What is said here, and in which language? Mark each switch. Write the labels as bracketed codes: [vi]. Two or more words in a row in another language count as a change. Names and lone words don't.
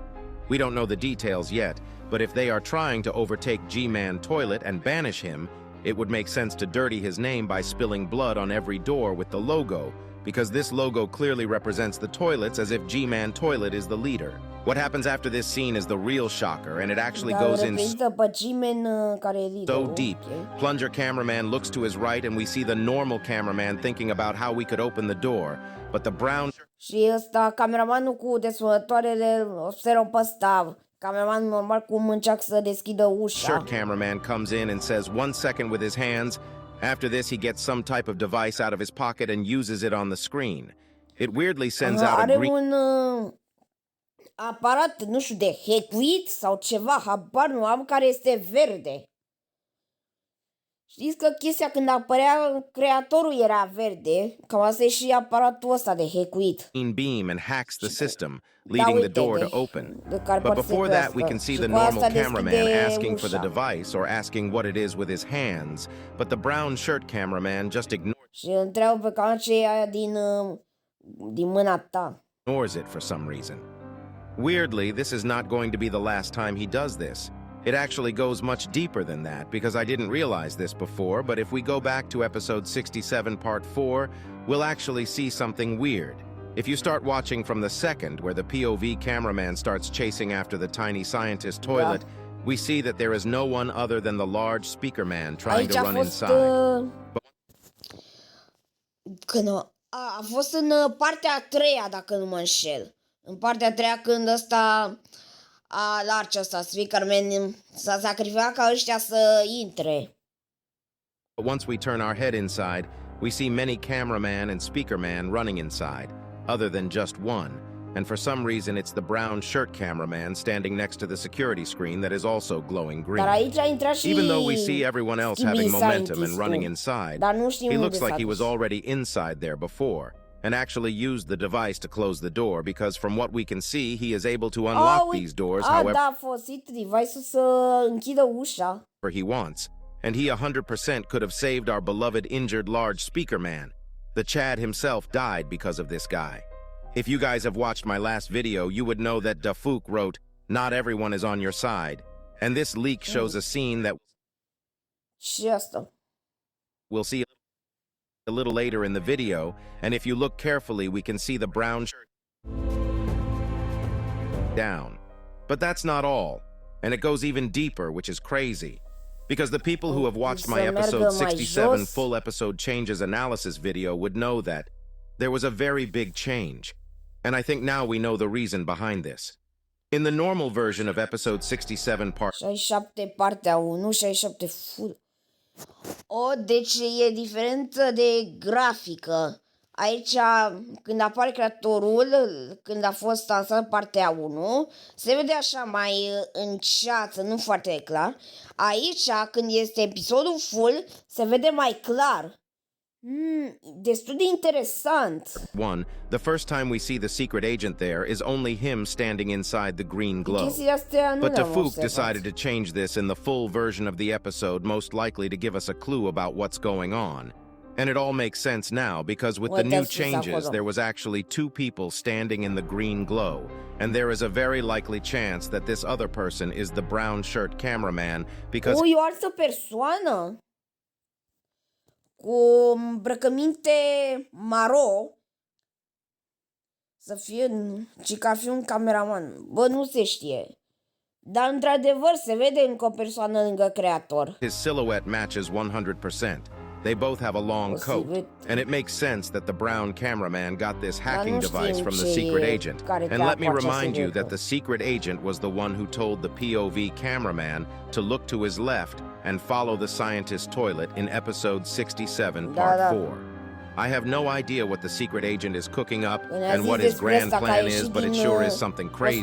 [en] We don't know the details yet, but if they are trying to overtake G-Man toilet and banish him, it would make sense to dirty his name by spilling blood on every door with the logo, because this logo clearly represents the toilets as if G-Man Toilet is the leader. What happens after this scene is the real shocker, and it actually goes in so deep. Plunger Cameraman looks to his right, and we see the normal cameraman thinking about how we could open the door, but the brown... [ro] Și ăsta, cameramanul cu desfătătoarele, observă pe ăsta. Cameraman normal cum încearcă să deschidă ușa. [en] Shirt cameraman comes in and says 1 second with his hands. After this, he gets some type of device out of his pocket and uses it on the screen. It weirdly sends out a green... [ro] Are un aparat, nu știu, de hackuit sau ceva, habar nu am, care este verde. Știți că chestia când apărea creatorul era verde, cam asta e și aparatul ăsta de hackuit. [en] Beam and hacks the system, leading the door to open. But before that, we can see the normal cameraman asking for the device or asking what it is with his hands, but the brown shirt cameraman just [ro] și întreabă pe camera ce e aia din mâna ta. [en] Ignores it for some reason. Weirdly, this is not going to be the last time he does this. It actually goes much deeper than that, because I didn't realize this before, but if we go back to episode 67 part 4, we'll actually see something weird. If you start watching from the second, where the POV cameraman starts chasing after the tiny scientist toilet, we see that there is no one other than the large speaker man trying to run inside. [ro] A fost în partea a treia, dacă nu mă înșel. În partea a treia, când ăsta... large ăsta, Speakerman, s-a sacrificat ca ăștia să intre. [en] Once we turn our head inside, we see many cameraman and speakerman running inside, other than just one. And for some reason, it's the brown shirt cameraman standing next to the security screen that is also glowing green. [ro] Dar aici a intrat și [en] even though we see everyone else having momentum and running inside, he looks like he was already inside there before, and actually used the device to close the door, because from what we can see, he is able to unlock these doors however [ro] a folosit device-ul să închidă ușa. [en] he wants, and he 100% could have saved our beloved injured large speaker man. The Chad himself died because of this guy. If you guys have watched my last video, you would know that Dafuk wrote, "Not everyone is on your side," and this leak shows a scene that we'll see a little later in the video, and if you look carefully, we can see the brown shirt down. But that's not all, and it goes even deeper, which is crazy. Because the people who have watched my [ro] Să meargă [en] episode [ro] mai [en] 67 [ro] jos. [en] full episode changes analysis video would know that there was a very big change. And I think now we know the reason behind this. In the normal version of episode 67 part [ro] 67 partea 1, 67 full. Deci e diferență de grafică. Aici, când apare creatorul, când a fost lansat partea 1, se vede așa mai în ceață, nu foarte clar. Aici, când este episodul full, se vede mai clar. Destul de interesant. [en] 1, the first time we see the secret agent there is only him standing inside the green glow. [ro] Chestiile astea nu [en] But [ro] le-am [en] Tafuk [ro] observat. [en] decided to change this in the full version of the episode, most likely to give us a clue about what's going on. And it all makes sense now because with the new [ro] Uitați ce s-a [en] changes, [ro] acolo. [en] there was actually 2 people standing in the green glow. And there is a very likely chance that this other person is the brown shirt cameraman because [ro] E o altă persoană cu îmbrăcăminte maro să fie, ci că ar fi un cameraman. Bă, nu se știe. Dar într-adevăr se vede încă o persoană lângă creator. [en] his silhouette matches 100%. They both have a long coat, and it makes sense that the brown cameraman got this hacking [ro] nu [en] device [ro] știm [en] from the [ro] ce [en] secret [ro] e, [en] agent. [ro] care [en] And let me [ro] treaba aceea [en] remind you [ro] secretă. [en] that the secret agent was the one who told the POV cameraman to look to his left and follow the scientist's toilet in episode 67, [ro] Da, [en] part [ro] da. [en] 4. I have no idea what the secret agent is cooking up [ro] Ne-a [en] and [ro] zis [en] what his [ro] despre [en] grand [ro] asta că a [en] plan is, [ro] ieșit [en] but it [ro] din, [en] sure is something crazy.